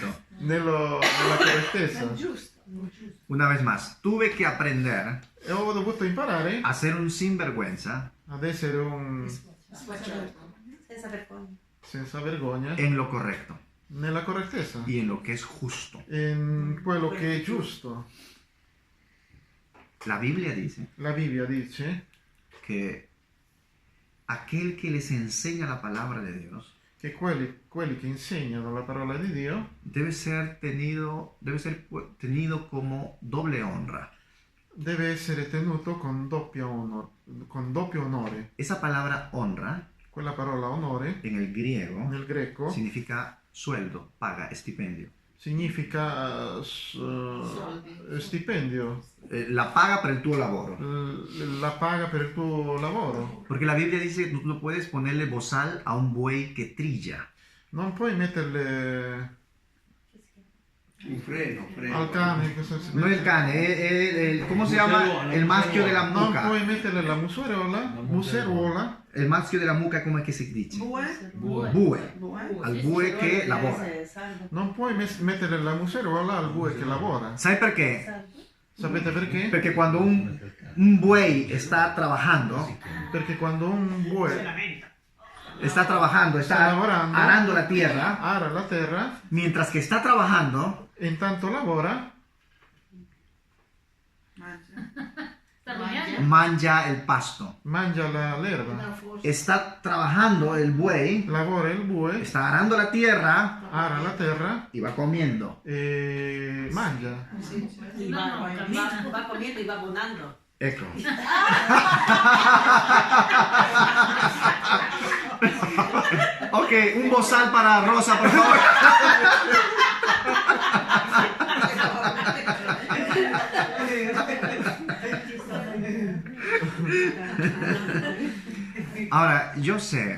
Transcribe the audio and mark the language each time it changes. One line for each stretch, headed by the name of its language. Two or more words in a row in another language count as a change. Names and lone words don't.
Italian: Nella correttezza. Giusto.
Spanish: Una vez más, tuve que aprender
Italian: E ho dovuto imparare
Spanish: a ser un sinvergüenza
Italian: ad essere un Senza vergogna. senza vergogna
Spanish: en lo correcto
Italian: nella correttezza,
Spanish: y en lo que es justo.
Italian: in quello che è giusto.
Spanish: La Biblia dice
Italian: La Bibbia dice
Spanish: que aquel que les enseña la palabra de Dios
Italian: che quelli che insegnano la parola di Dio
Spanish: debe ser tenido como doble honra.
Italian: deve essere tenuto con doppio onore.
Spanish: Esa palabra honra
Italian: Quella parola onore
Spanish: en el griego
Italian: nel greco
Spanish: significa sueldo, paga, stipendio.
Italian: significa stipendio, La paga per il tuo lavoro. la paga per il tuo lavoro.
Spanish: Porque la Biblia dice que tú no puedes ponerle bozal a un buey que trilla.
Italian: Non puoi metterle Un freno. al cane, cosa si
Spanish: No el cane, ¿cómo se llama? El maschio de la
Italian: non mucca. puoi metterle la museruola.
Spanish: El maschio de la mucca, ¿cómo es que se dice?
Italian: Bue. Bue. Bue. Al bue che lavora. Non puoi mettere la museruola al bue che lavora.
Spanish: ¿Sabe por qué?
Italian: Sapete perché?
Spanish: Porque cuando un buey está trabajando,
Italian: Perché quando un bue
Spanish: está Está lavorando. arando la tierra,
Italian: ara la terra
Spanish: mientras que está trabajando,
Italian: e intanto lavora, Sta mangiando?
Spanish: mangia el pasto.
Italian: mangia l'erba.
Spanish: Está trabajando el buey,
Italian: Lavora il bue,
Spanish: está arando la tierra
Italian: ara la terra
Spanish: y va comiendo.
Italian: e mangia.
Spanish: Y va comiendo y va abonando.
Italian: Ecco.
Spanish: Ok, un bozal para Rosa, por favor. Ahora, yo sé